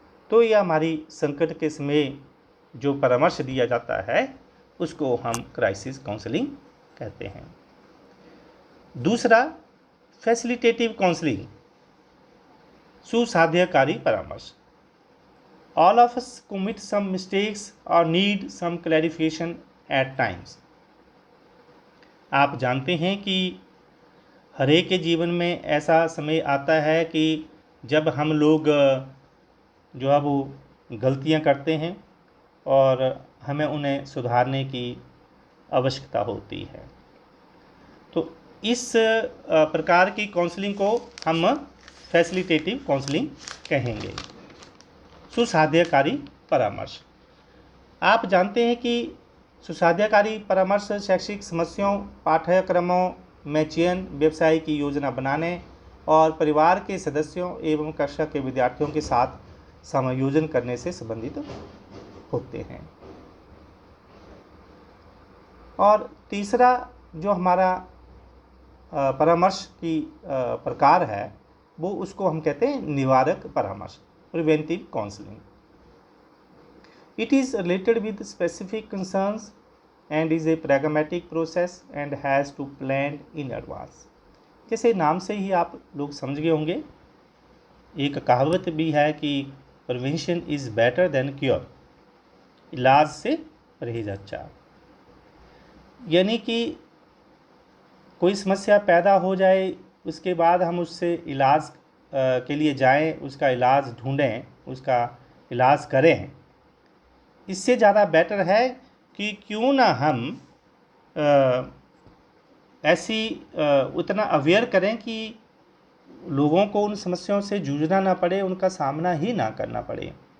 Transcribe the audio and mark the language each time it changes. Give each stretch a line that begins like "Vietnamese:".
Hindi: तो यह हमारी संकट के समय जो परामर्श दिया जाता है उसको हम क्राइसिस काउंसलिंग कहते हैं। दूसरा फैसिलिटेटिव काउंसलिंग, सुसाध्यकारी परामर्श।
English: All of us commit some mistakes or need some clarification at times.
Hindi: आप जानते हैं कि हर एक के जीवन में ऐसा समय आता है कि जब हम लोग जो है वो गलतियां करते हैं और हमें उन्हें सुधारने की आवश्यकता होती है। तो इस प्रकार की काउंसलिंग को हम फैसिलिटेटिव काउंसलिंग कहेंगे। सुसाध्यकारी परामर्श। आप जानते हैं कि सुसाध्यकारी परामर्श शैक्षिक समस्याओं, पाठ्यक्रमों में चयन, व्यवसाय की योजना बनाने और परिवार के सदस्यों एवं कक्षा के विद्यार्थियों के साथ समायोजन करने से संबंधित होते हैं। और तीसरा जो हमारा परामर्श की प्रकार है वो उसको हम कहते हैं निवारक परामर्श, preventive counselling.
English: It is related with specific concerns and is a pragmatic process and has to plan in advance.
Hindi: जैसे नाम से ही आप लोग समझ गए होंगे, एक कहावत भी है कि
English: prevention is better than cure,
Hindi: इलाज से परहेज अच्छा। यानी कि कोई समस्या पैदा हो जाए उसके बाद हम उससे इलाज के लिए जाएं, उसका इलाज ढूंढें, उसका इलाज करें, इससे ज़्यादा बेटर है कि क्यों ना हम ऐसी उतना अवेयर करें कि लोगों को उन समस्याओं से जूझना ना पड़े, उनका सामना ही ना करना पड़े।